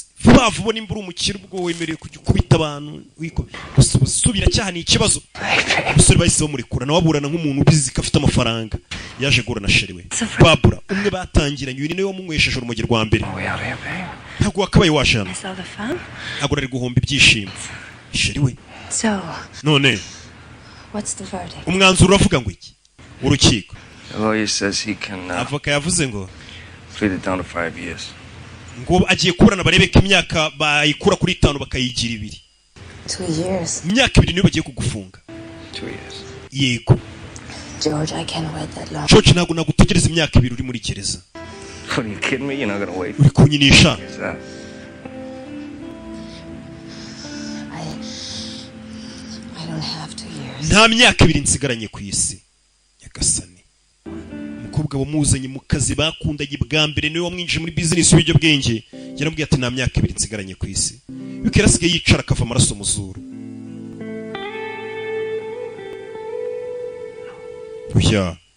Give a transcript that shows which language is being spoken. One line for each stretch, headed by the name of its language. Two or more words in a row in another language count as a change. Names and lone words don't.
Kinyarwanda: Vuba vuba nimba uri umukire ubwo wemereye kujya kubita abantu gusubira cyaha ni ikibazo. Umusore bahise bamurekura nawe aburana nk'umuntu ubizi ko afite amafaranga. Yaje gura na sheri we. Babura umwe batangiranye uyu ni nawe wamunywesheje urumogi rwa mbere. Ntabwo wakabaye washana. Ntabwo ari guhomba ibyishimo. Sheri we. So, None.
English: what's the verdict?
Kinyarwanda: Umwanzuro uravuga ngo iki? Urukiko.
English: The lawyer says he can
Kinyarwanda: Avoka yavuze ngo
English: plead it down to 5 years.
Kinyarwanda: ngo agiye kuburana barebe ko imyaka bayikura kuri 5 bakayigira 2.
English: 2 years.
Kinyarwanda: Imyaka 2 niyo bagiye kugufunga.
English: 2 years.
Kinyarwanda: Yego.
English: George, I can't wait that long.
Kinyarwanda: George ntabwo nagutegereza imyaka 2 uri muri gereza.
English: What, are you kidding me? You're not gonna wait.
Kinyarwanda: Uri kunyinisha.
English: What's that? I don't have 2 years.
Kinyarwanda: Nta myaka 2 nsigaranye ku isi. Nyagasani. Umukobwa wamuzanye mu kazi bakundanye bwa mbere niwe wamwinjije muri business y'ibyo bwenge. Yaramubwiye ati nta myaka 2 nsigaranye ku isi. Bikirasigaye yicara akava amaraso mu zuru. Oya.